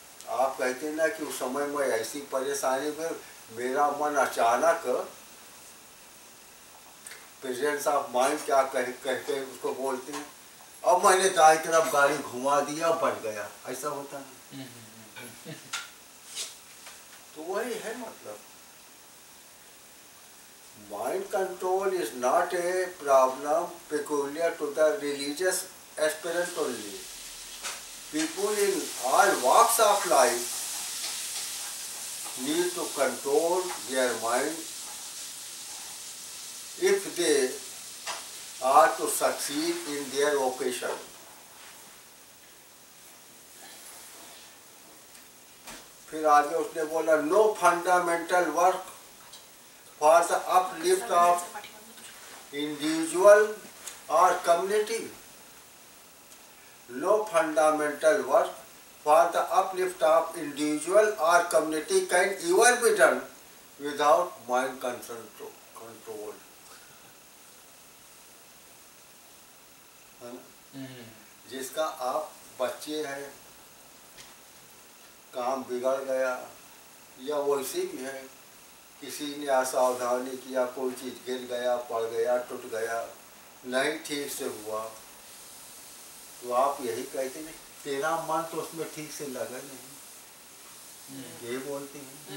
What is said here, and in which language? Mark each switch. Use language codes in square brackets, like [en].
[hi] आप कहते हैं ना कि उस समय में ऐसी परेशानी में मेरा मन अचानक [en] presence of mind [hi] क्या कहते हैं उसको बोलते हैं, अब मैंने दाई तरफ गाड़ी घुमा दिया, बढ़ गया, ऐसा होता है। तो वही है मतलब, [en] Mind control is not a problem peculiar to the religious aspirant only. People in all walks of life need to control their mind if they are to succeed in their vocation. [hi] फिर आगे उसने बोला [en] no fundamental work for the uplift of individual or community. No fundamental work for the uplift of individual or community can ever be done without mind control. [hi] है ना? जिसका आप बच्चे हैं, काम बिगड़ गया या वैसे भी है, किसी ने असावधानी किया, कोई चीज़ गिर गया, पड़ गया, टूट गया, नहीं ठीक से हुआ, तो आप यही कहते हैं तेरा मन तो उसमें ठीक से लगा नहीं, ये बोलते हैं।